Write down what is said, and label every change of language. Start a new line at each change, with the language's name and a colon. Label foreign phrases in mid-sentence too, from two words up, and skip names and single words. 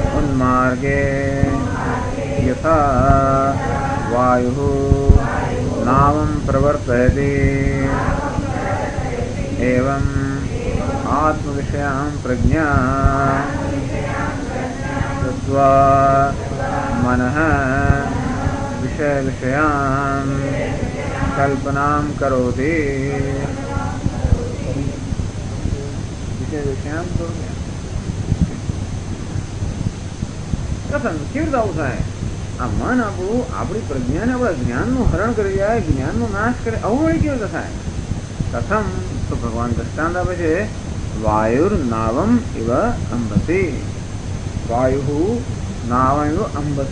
Sanskrit: उन्मार्गे यथा वायुः नावं प्रवर्तयति एवं आत्मविषयां प्रज्ञा कृत्वा मनः विषय विषयां कल्पनां करोति। विषय विषयां करोति कथन
Gujarati: केवी રીતે આવું થાય? આ મન આપણું આપણી પ્રજ્ઞાને આપણા જ્ઞાનનું હરણ કરી જાય, જ્ઞાનનો નાશ કરે, આવું વળી કેવી રીતે થાય? કથમ તો ભગવાન દ્રષ્ટાંત આપે છે,
Sanskrit: वायुर्नावम् इव अम्भसि. वायु नावम् इव अम्भसि.